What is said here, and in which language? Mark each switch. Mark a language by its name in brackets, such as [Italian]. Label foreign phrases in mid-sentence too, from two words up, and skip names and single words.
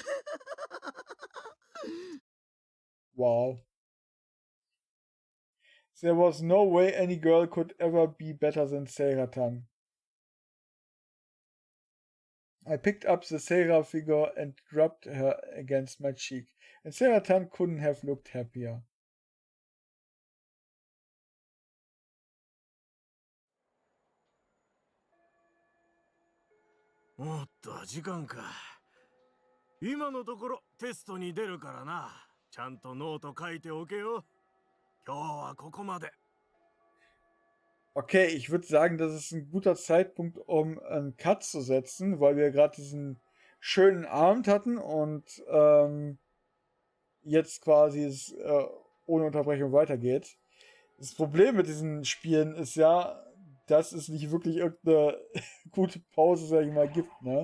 [English] Wow. There was no way any girl could ever be better than Seiratan. I picked up the Seira figure and rubbed her against my cheek, and Seiratan couldn't have looked happier. [Japanese] おっと、時間か。今のところテストに出るからな。ちゃんとノート書いておけよ。今日はここまで。 [German] Okay, ich würde sagen, das ist ein guter Zeitpunkt, um einen Cut zu setzen, weil wir gerade diesen schönen Abend hatten und jetzt quasi es ohne Unterbrechung weitergeht. Das Problem mit diesen Spielen ist ja, dass es nicht wirklich irgendeine gute Pause, sag ich mal, gibt, ne?